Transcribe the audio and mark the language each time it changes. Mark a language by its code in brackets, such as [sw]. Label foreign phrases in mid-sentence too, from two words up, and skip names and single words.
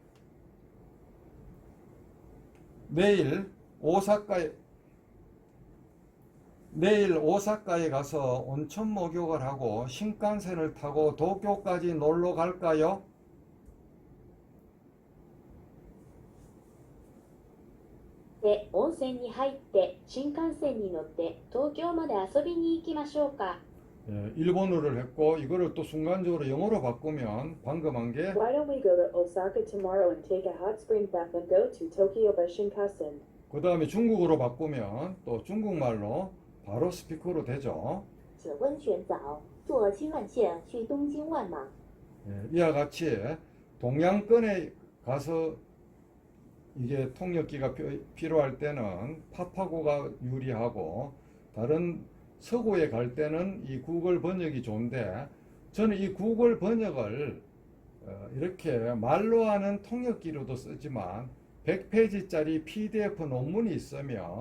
[ko] 내일 오사카에 가서 온천 목욕을 하고 신칸센을 타고 도쿄까지 놀러 갈까요? 네, [ja] 温泉に入って新幹線に乗って東京まで遊びに行きましょうか。 [ko] 예, 일본어를 했고 이거를 또 순간적으로 영어로 바꾸면 방금 한 게 [en] Why don't we go to Osaka tomorrow and take a hot spring bath and go to Tokyo by Shinkansen? [ko] 그 다음에 중국어로 바꾸면 또 중국말로 바로 스피커로 되죠. [zh] 洗温泉澡，坐新干线去东京万马。 [ko] 예, 이와 같이 동양권에 가서 이게 통역기가 필요할 때는 팝하고가 유리하고 다른 서구에 갈 때는 이 구글 번역이 좋은데 저는 이 구글 번역을 이렇게 말로 하는 통역기로도 쓰지만 100페이지짜리 PDF 논문이 있으면